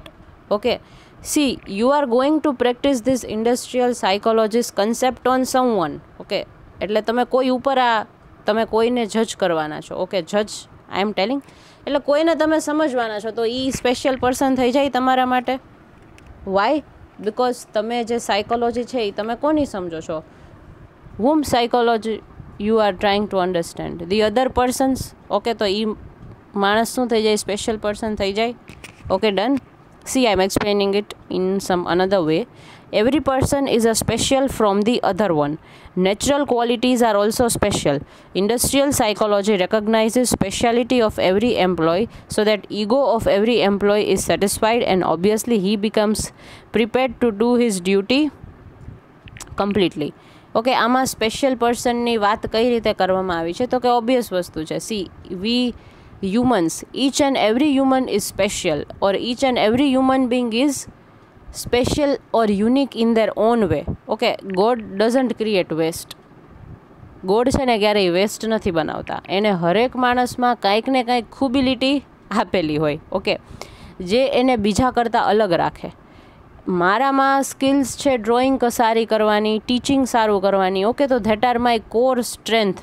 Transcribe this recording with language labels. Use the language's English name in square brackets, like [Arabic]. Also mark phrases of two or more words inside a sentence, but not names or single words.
[English] Okay, see, you are going to practice this industrial psychology's concept on someone, okay. [Gujarati] એટલે તમે કોઈ ઉપર તમે કોઈને જજ કરવાના છો, ઓકે, [English] judge I am telling, [Gujarati] એટલે કોઈને તમે સમજવાના છો, તો એ [English] special person [Gujarati] થઈ જાય તમારા માટે. [English] વાય? [Gujarati] બિકોઝ તમે જે સાયકોલોજી છે એ તમે કોની સમજો છો? [English] whom psychology you are trying to understand? the other persons, [Gujarati] okay. તો એ માણસ શું થઈ જાય? [English] special person [Gujarati] થઈ જાય, [English] okay, done. See, I am explaining it in some another way. Every person is a special from the other one. Natural qualities are also special. Industrial psychology recognizes speciality of every employee so that ego of every employee is satisfied and obviously he becomes prepared to do his duty completely. [Gujarati] ઓકે, આમાં [English] special person's [Gujarati] વાત કઈ રીતે કરવામાં આવી છે? તો કે ઓબ્વિયસ વસ્તુ છે. [English] See, we humans, each and every human is special, or each and every human being is special or unique in their own way, okay. God doesn't create waste. [Gujarati] ગોડ છે ને ક્યારેય વેસ્ટ નથી બનાવતા. એને હરેક માણસમાં કાંઈક ને કાંઈક ખૂબિલિટી આપેલી હોય, ઓકે, જે એને બીજા કરતાં અલગ રાખે. મારામાં સ્કિલ્સ છે ડ્રોઈંગ સારી કરવાની, ટીચિંગ સારું કરવાની, ઓકે. [English] તો that are my core strength.